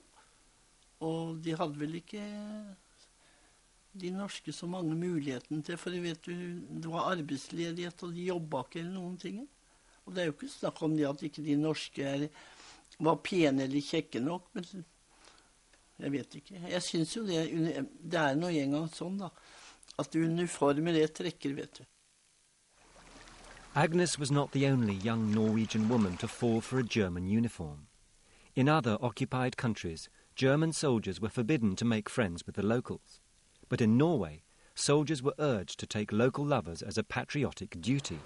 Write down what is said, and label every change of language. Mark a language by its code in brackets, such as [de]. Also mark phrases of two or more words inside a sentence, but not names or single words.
[no] Og de hadde vel ikke de norske så mange muligheten til, for vet du, det var arbeidsledighet, og de jobbet ikke eller noen ting. Og det er jo ikke snakk om det at ikke de norske var pene eller kjekke nok, men jeg vet ikke. Jeg synes jo det er noe en gang sånn da, at uniformer det trekker, vet du. [en] Agnes was not the only young Norwegian woman to fall for a German uniform. In other occupied countries, German soldiers were forbidden to make friends with the locals. But in Norway, soldiers were urged to take local lovers as a patriotic duty.